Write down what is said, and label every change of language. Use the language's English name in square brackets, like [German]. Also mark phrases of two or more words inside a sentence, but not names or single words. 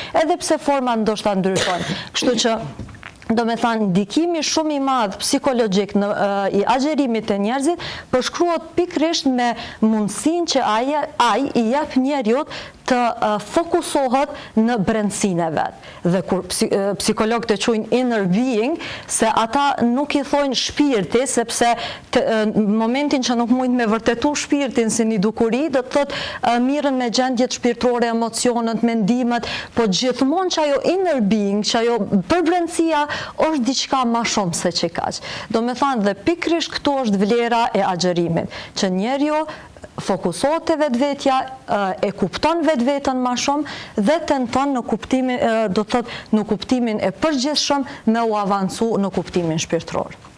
[Albanian] Edhe pse forma ndoshta ndryshon. Kështu që do me thënë, ndikimi shumë i madh psikologjik i agjerimit të njerëzit përshkruhet pikrisht me mundësinë që ai i jep njeriut të fokusohet në brendësinë e vet. Dhe kur psikologët e quajnë [English] inner being, [Albanian] se ata nuk i thojnë shpirti, sepse në momentin që nuk mund me vërtetu shpirtin si një dukuri, do të thotë mirën me gjendjet shpirtërore, emocionet, mendimet, po gjithmonë që ajo [English] inner being, [Albanian] që ajo përbrendësia është diçka më shumë se që kaq. Do me thanë dhe pikrish këto është vlera e agjerimit, që njeriu fokusohet te vetvetja, e kupton vetveten më shumë dhe tenton në kuptimin, do të thotë, në kuptimin e përgjithshëm me u avancu në kuptimin shpirtëror.